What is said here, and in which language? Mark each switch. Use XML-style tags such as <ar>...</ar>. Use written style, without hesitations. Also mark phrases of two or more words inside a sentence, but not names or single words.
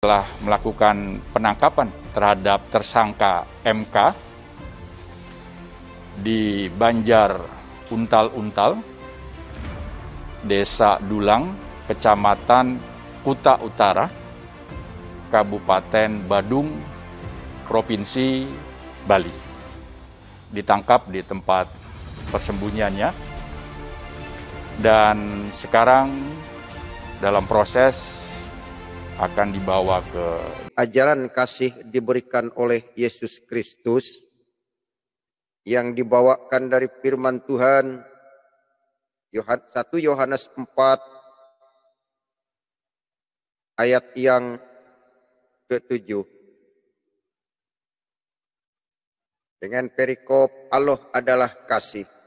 <id>telah melakukan penangkapan terhadap tersangka MK di Banjar Untal-Untal, Desa Dulang, Kecamatan Kuta Utara, Kabupaten Badung, Provinsi Bali. Ditangkap di tempat persembunyiannya dan sekarang dalam proses akan dibawa ke ajaran kasih diberikan oleh Yesus Kristus yang dibawakan dari firman Tuhan 1 Yohanes 4 ayat yang ke-7 dengan perikop Allah adalah kasih.</id>